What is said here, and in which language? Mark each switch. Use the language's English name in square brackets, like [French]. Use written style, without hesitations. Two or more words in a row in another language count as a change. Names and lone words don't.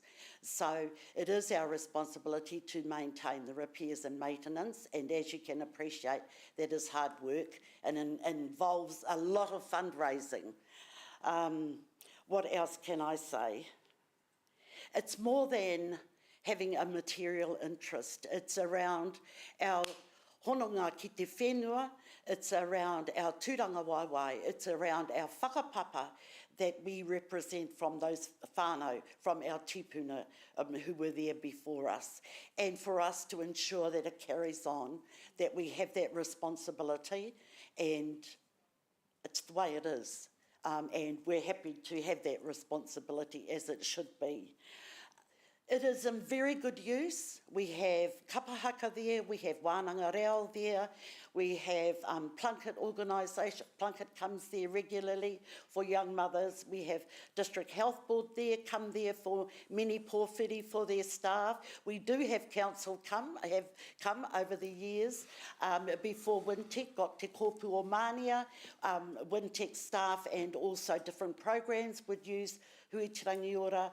[English] So it is our responsibility to maintain the repairs and maintenance, and as you can appreciate, that is hard work and involves a lot of fundraising. What else can I say? It's more than having a material interest. It's around our [Māori] hononga ki te whenua, [English] it's around our [Māori] tūranga waiwai, [English] it's around our whakapapa that we represent from those whānau, from our tipuna who were there before us. And for us to ensure that it carries on, that we have that responsibility, and it's the way it is. And we're happy to have that responsibility as it should be. It is in very good use. We have kapahaka there, we have [Māori] wānanga reo [English] there, we have Plunkett organisation, Plunkett comes there regularly for young mothers. We have District Health Board there, come there for many pōwhiri for their staff. We do have council have come over the years. Before Wintec got Te Kōpū o Mānia, Wintec staff and also different programs would use Huichirangi Ora.